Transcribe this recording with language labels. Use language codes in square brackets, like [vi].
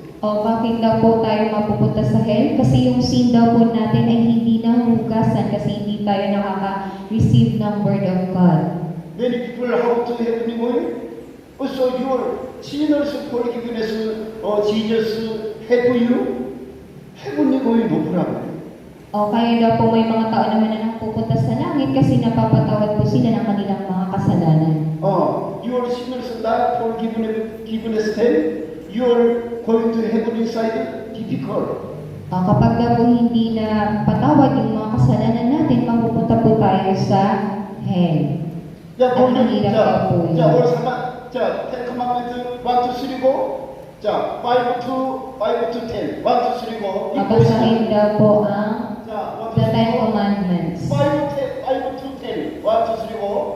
[tl] O bakit daw po tayo mapupunta sa hell? Kasi yung sin daw po natin ay hindi nahugasan kasi hindi tayo nakaka-receive ng Word of God. [en] Many people how to heaven going? Also your sinners forgiveness, Jesus help you. Heaven going no problem. [tl] O kaya daw po may mga tao naman na napupunta sa langit kasi napapatawad po sila ng kanilang mga kasalanan. [en] Your sinners not forgiveness them. You're going to heaven inside difficult. [tl] Kapag daw po hindi na patawad yung mga kasalanan natin, mapupunta po tayo sa hell. [ko] 자, [tl] At mahirap daw po yun. [ko] 자, 오늘 자, [en] Ten Commandments 1, 2, 3, go. 자, 5 to 10. 1, 2, 3, go. [tl] Babasahin daw po ang [ko] 자, 1, [en] The 2, 3, Ten go. Commandments. 5 to 10. 1, 2, 3, go.